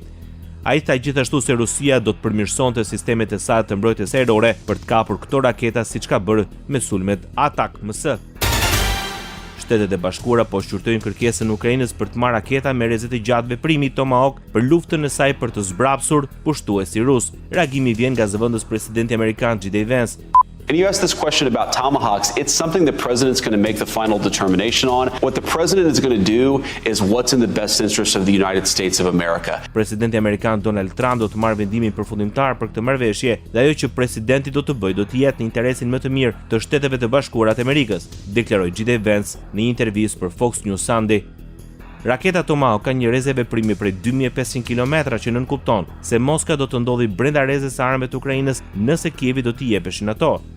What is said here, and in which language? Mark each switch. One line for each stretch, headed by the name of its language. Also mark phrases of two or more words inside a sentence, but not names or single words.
Albanian: Ai tha gjithashtu se Rusia do të përmirësonte sistemet e saj të mbrojtjes ajrore për të kapur këto raketa siç ka bërë me sulmet ATACMS. Shtetet e Bashkuara po shqyrtojnë kërkesën e Ukrainës për të marrë raketa me rrezet e gjatë veprimi Tomahawk për luftën e saj për të zbrapsur pushtuesi rus. Reagimi vjen nga zëvendës presidenti amerikan J.D. Vance.
English: And you asked this question about Tomahawks. It's something the president's going to make the final determination on. What the president is going to do is what's in the best interest of the United States of America.
Albanian: Presidenti amerikan Donald Trump do të marrë vendimin përfundimtar për këtë marrëveshje dhe ajo që presidenti do të bëjë do të jetë në interesin më të mirë të Shteteve të Bashkuara të Amerikës, deklaroi J.D. Vance në një intervistë për Fox News Sunday. Raketa Tomahawk ka një rrezë veprimi prej 2500 kilometra që nënkupton se Moska do të ndodhi brenda rrezës së armëve të Ukrainës nëse Kievi do t'i jepeshin ato.